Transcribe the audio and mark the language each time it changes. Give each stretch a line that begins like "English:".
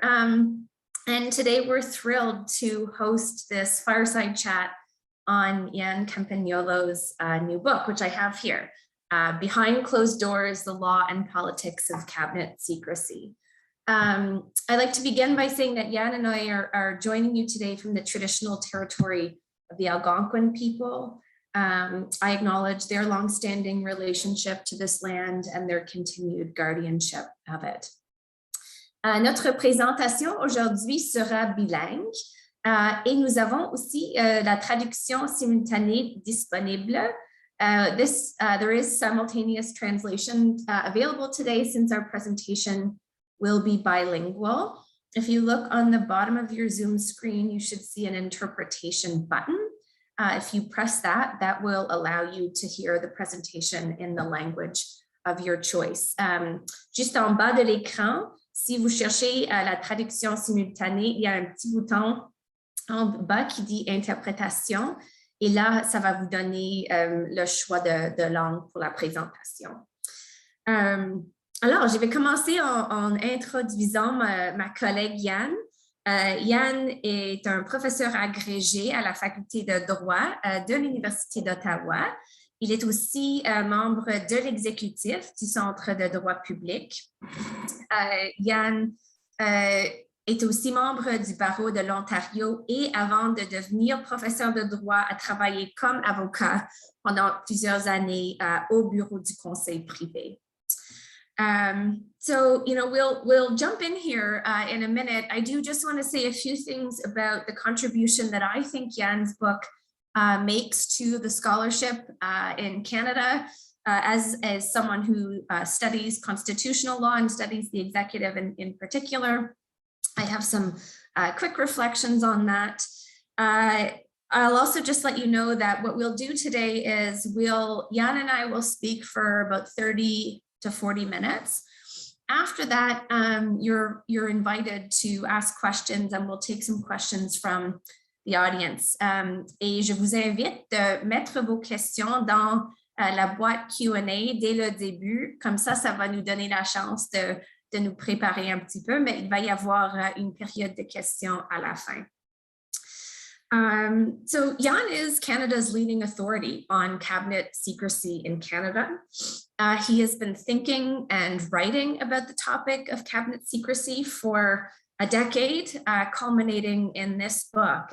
English: And today we're thrilled to host this fireside chat on Jan Campagnolo's new book, which I have here, Behind Closed Doors, The Law and Politics of Cabinet Secrecy. I'd like to begin by saying that Jan and I are joining you today from the traditional territory of the Algonquin people. I acknowledge their longstanding relationship to this land and their continued guardianship of it.
French: Notre présentation aujourd'hui sera bilingue et nous avons aussi la traduction simultanée disponible.
English: There is simultaneous translation available today since our presentation will be bilingual. If you look on the bottom of your Zoom screen, you should see an interpretation button. If you press that, that will allow you to hear the presentation in the language of your choice.
French: Juste en bas de l'écran, si vous cherchez la traduction simultanée, il y a un petit bouton en bas qui dit interprétation. Et là, ça va vous donner le choix de langue pour la présentation. Alors, je vais commencer en introduisant ma collègue Jan. Jan est un professeur agrégé à la faculté de droit de l'Université d'Ottawa. Il est aussi membre de l'exécutif du Centre de droit public. Jan est aussi membre du barreau de l'Ontario et avant de devenir professeur de droit, a travaillé comme avocat pendant plusieurs années au bureau du conseil privé.
English: So, we'll jump in here in a minute. I do just want to say a few things about the contribution that I think Jan's book makes to the scholarship in Canada. As someone who studies constitutional law and studies the executive in particular, I have some quick reflections on that. I'll also just let you know that what we'll do today is Jan and I will speak for about 30 to 40 minutes. After that, you're invited to ask questions and we'll take some questions from the audience.
French: Et je vous invite de mettre vos questions dans la boîte Q&A dès le début. Comme ça va nous donner la chance de nous préparer un petit peu, mais il va y avoir une période de questions à la fin.
English: So Jan is Canada's leading authority on cabinet secrecy in Canada. He has been thinking and writing about the topic of cabinet secrecy for a decade, culminating in this book.